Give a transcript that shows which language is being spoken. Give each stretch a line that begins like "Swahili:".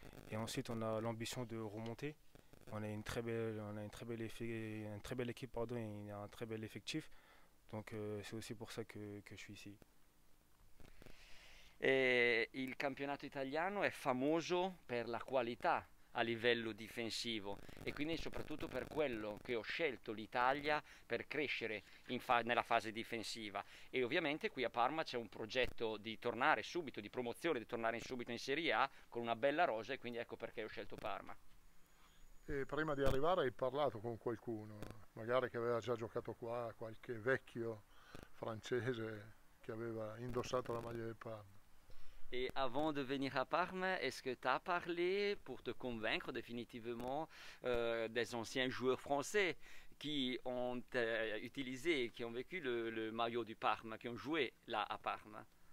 French: Et ensuite, on a l'ambition de remonter. On a une très belle équipe, pardon, et un très bel effectif. Donc c'est aussi pour ça que je suis ici.
Italian: E il campionato italiano è famoso per la qualità a livello difensivo e quindi soprattutto per quello che ho scelto l'Italia per crescere nella fase difensiva e ovviamente qui a Parma c'è un progetto di tornare subito, di promozione, di tornare subito in Serie A con una bella rosa e quindi ecco perché ho scelto Parma. E prima di arrivare hai parlato con qualcuno, magari che aveva già giocato qua, qualche vecchio francese che aveva indossato la maglia del Parma.
French: Et avant de venir à Parme, est-ce que tu as parlé pour te convaincre définitivement des anciens joueurs français qui ont utilisé, qui ont vécu le maillot du Parme, qui ont joué là à Parme?